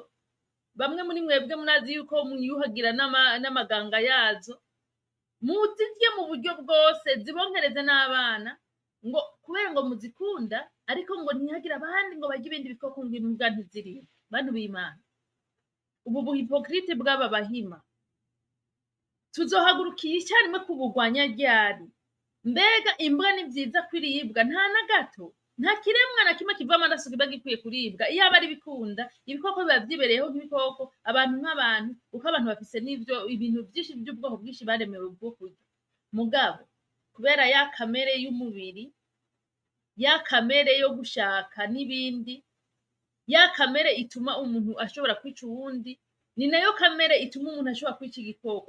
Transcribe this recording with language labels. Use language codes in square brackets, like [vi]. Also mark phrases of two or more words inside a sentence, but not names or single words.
[rn] Bamwe muri mwebwe munazi yuko mwiyuhagira n'amaganga yazo, muzirye mu buryo bwose, zibonkereze n'abana, ngo kubera ngo muzikunda, ariko ngo ntihagira abandi ngo barye ibindi bikoko ngo imbwa ntiziriwe. Bantu b'Imana, ubu buhipokrite bw'aba bahima tuzohagurukiye icyarimwe kubugwanya ryari? Mbega imbwa ni vyiza kwiribwa? Nta na gato. Nta kiremwa na kimwe kiva amaraso kiba gikwiye kuribwa. Iyo abari bikunda, ibikoko biba vyibereyeho nk'ibikoko, abantu nk'abantu, uko abantu bafise n'ivyo ibintu byinshi by'ubwoko bwinshi baremewe bwo kurya. Mugabo kubera ya kamere y'umubiri, ya kamere yo gushaka n'ibindi, ya kamere ituma umuntu ashobora kwica uwundi, ni nayo kamere ituma umuntu ashobora kwica igikoko.